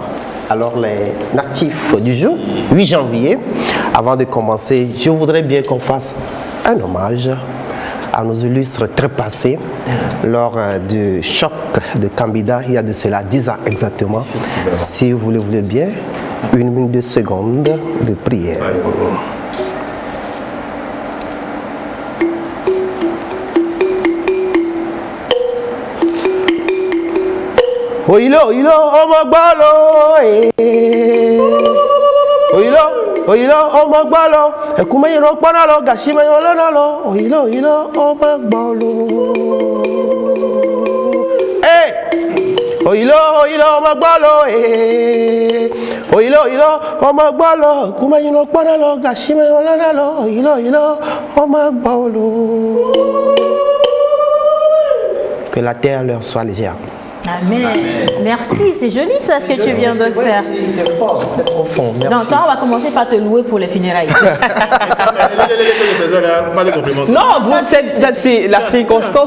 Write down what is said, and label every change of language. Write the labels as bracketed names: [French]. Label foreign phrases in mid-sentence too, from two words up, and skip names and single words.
[French] Alors, les natifs du jour, 8 janvier, avant de commencer, je voudrais bien qu'on fasse un hommage à nos illustres trépassés lors du choc de Kambida, il y a de cela 10 ans exactement. Si vous le voulez bien, 1 minute de seconde de prière. [Yoruba] Oilo, ọmọ gbalo, Oilo, ọmọ gbalo, ẹkúnmẹ́yìn ló pọ́nà lọ, gàṣímẹ́yìn lọ́nà lọ, Oilo, ọmọ gbalo. Oilo, ọmọ gbalo, Oilo, ọmọ gbalo, ẹkúnmẹ́yìn ló pọ́nà lọ, gàṣímẹ́yìn lọ́nà lọ, Oilo, ọmọ gbalo. [French] Que la terre leur soit légère. Amen. Merci, c'est joli ça ce que tu viens de faire. C'est fort, c'est profond. Donc, toi, on va commencer par te louer pour les funérailles. Pas de compliments. Non, bon, c'est la circonstance,